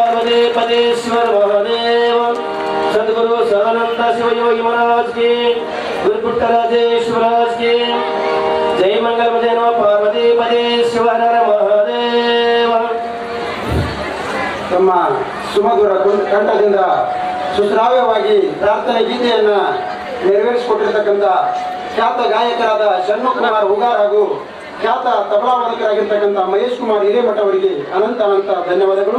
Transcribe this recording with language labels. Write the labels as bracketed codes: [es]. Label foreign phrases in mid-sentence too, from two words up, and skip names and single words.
[hi] पदेश्वर महादेव सदगुरु सदानंद शिव योगी महाराज की गुरुपुट्टराजेश्वराज की जय मंगल जय नमः पार्वती पदे शिवर महादेव [kn] ತಮ್ಮ ಸುಮಧುರ ಕಂಠದಿಂದ ಸುಶ್ರಾವ್ಯವಾಗಿ ಪ್ರಾರ್ಥನೆ ಗೀತೆಯನ್ನ ನೆರವೇರಿಸಿಕೊಟ್ಟಿರ್ತಕ್ಕಂಥ ಖ್ಯಾತ ಗಾಯಕರಾದ ಷಣ್ಮುಖಕುಮಾರ್ ಹುಗಾರ್ ಹಾಗೂ ಖ್ಯಾತ ತಬಲಾ ವಾದಕರಾಗಿರ್ತಕ್ಕಂಥ ಮಹೇಶ್ ಕುಮಾರ್ ಹಿರೇಮಠ ಅವರಿಗೆ ಅನಂತ ಧನ್ಯವಾದಗಳು.